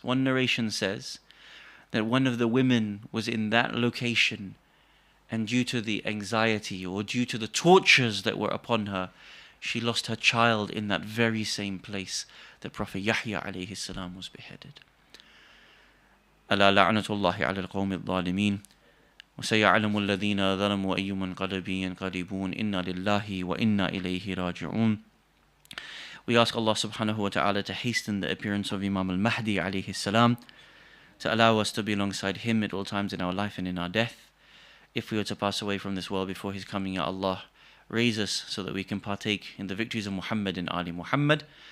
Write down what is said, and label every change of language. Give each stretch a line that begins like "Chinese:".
English: One narration says that one of the women was in that location, and due to the anxiety or due to the tortures that were upon her, she lost her child in that very same place that Prophet Yahya alayhi salam was beheaded.
Arabic: ألا لعنة الله على القوم الظالمين وسيعلم الذين ظلموا أي منقلب ينقلبون إنا لله وإنا إليه راجعون.
English: We ask Allah subhanahu wa ta'ala to hasten the appearance of Imam al-Mahdi alayhi salam, to allow us to be alongside him at all times in our life and in our death. If we were to pass away from this world before his coming, Ya Allah, raise us so that we can partake in the victories of Muhammad and Ali Muhammad.